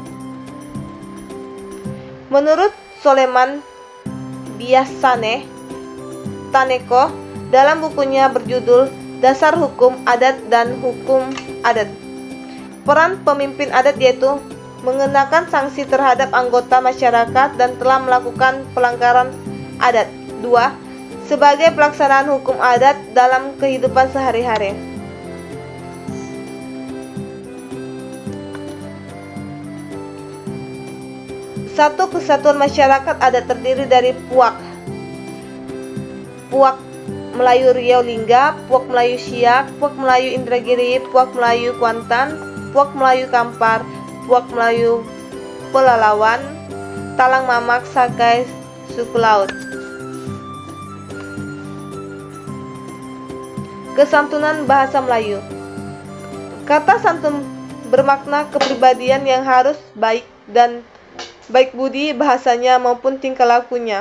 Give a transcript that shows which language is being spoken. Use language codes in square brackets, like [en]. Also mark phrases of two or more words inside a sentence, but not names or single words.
[id] Menurut Soleman Biasane Taneko dalam bukunya berjudul Dasar Hukum Adat dan Hukum Adat, peran pemimpin adat yaitu mengenakan sanksi terhadap anggota masyarakat dan telah melakukan pelanggaran adat. 2. Sebagai pelaksanaan hukum adat dalam kehidupan sehari-hari. Satu kesatuan masyarakat adat terdiri dari puak Melayu Riau Lingga, puak Melayu Siak, puak Melayu Indragiri, puak Melayu Kuantan, puak Melayu Kampar, puak Melayu Pelalawan, Talang Mamak, Sakai, suku laut. Kesantunan bahasa Melayu. Kata santun bermakna kepribadian yang harus baik dan baik budi bahasanya maupun tingkah lakunya.